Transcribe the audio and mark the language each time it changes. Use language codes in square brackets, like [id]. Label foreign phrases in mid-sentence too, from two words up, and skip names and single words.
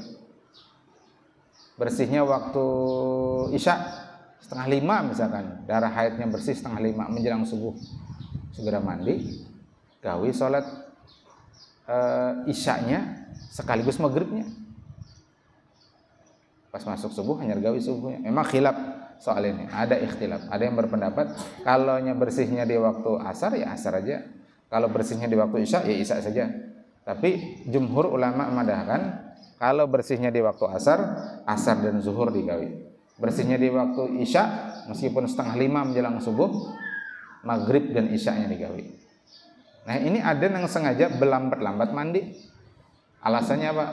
[id] Bersihnya waktu isya 4:30 misalkan, darah haidnya bersih 4:30 menjelang subuh, segera mandi, gawi sholat isyanya sekaligus maghribnya. Pas masuk subuh hanya gawi subuhnya. Memang khilaf soal ini, ada ikhtilaf. Ada yang berpendapat kalau bersihnya di waktu asar ya asar aja, kalau bersihnya di waktu isya ya isya saja. Tapi jumhur ulama madahkan kalau bersihnya di waktu asar, asar dan zuhur digawi. Bersihnya di waktu isya meskipun 4:30 menjelang subuh, maghrib dan isyanya digawi. Nah ini ada yang sengaja berlambat-lambat mandi. Alasannya apa?